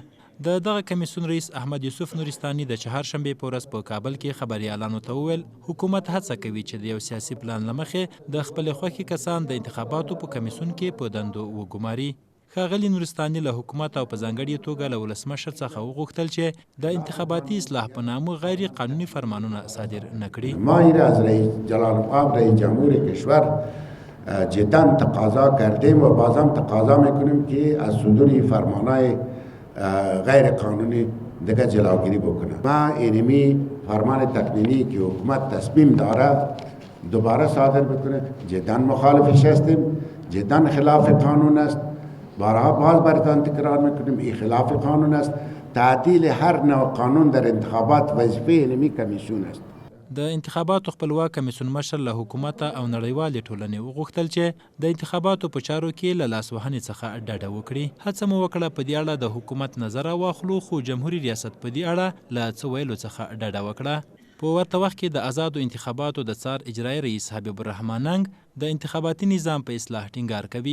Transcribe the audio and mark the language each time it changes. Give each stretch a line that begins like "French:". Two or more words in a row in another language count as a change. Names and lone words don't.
Pashto: د دغه کمیسیون رئیس احمد یوسف نورستاني د چهارشنبې په ورځ په کابل کې خبریالانو ته وویل حکومت هڅه کوي چې د یو سیاسي پلان له مخې د خپلې خوښې کسان د انتخاباتو په کمیسیون کې په دندو وګماري. ښاغلي نورستاني له حکومت او په ځانګړې توګه له ولسمشر څخه وغوښتل چې د انتخاباتي اصلاح په نامه غیر قانوني فرمانونه صادر نکړي.
Persian: ما این از رئیس جلال القدر رئیس جمهور کشور جدا تقاضا کردیم و بازم تقاضا میکنیم که از صدور فرمانهای غیر قانونی دیگه جلوگیری بکنه. ما اینمی فرمان تکمیلی که حکومت تصمیم داره دوباره صادر بکنه جدا مخالفش هستیم، جدا خلاف قانون است. بارها باز براتان تکرار میکنیم این خلاف قانون است. تعدیل هر نوع قانون در انتخابات وظیفه اینمی کمیسیون است.
Pashto: د انتخاباتو خپلواک کمیسیون مشر له حکومت او نړیوالې ټولنې وغوښتل چې د انتخاباتو په چارو کې له لاسوهنې څخه ډډه وکړي. هڅه مو وکړه په دې اړه د حکومت نظر واخلو، خو جمهوري ریاست په دې اړه له څه ویلو څخه ډډه وکړه. په ورته وخت کې د آزادو انتخاباتو د څار اجرایي رئیس حبیب الرحمن ننګ د انتخاباتي نظام په اصلاح ټینګار کوي.